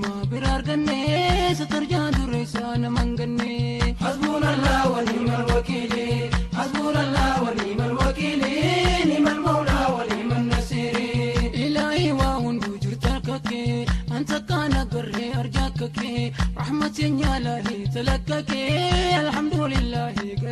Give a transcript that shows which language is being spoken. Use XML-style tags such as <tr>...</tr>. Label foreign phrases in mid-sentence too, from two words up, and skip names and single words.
<om>Bira arganne, satarjaa dureessaa nama hin ganne.</om> <ar>حسبنا الله ونعم الوكيل. حسبنا الله ونعم الوكيل. نعم المولى ونعم النصير.</ar> <om>Ilaahi waa hunduu jirtu harka kee, an takkaan agarree arjaa akka kee, rahmatiin yaalaalee talakka kee, alhamdulillah.</om>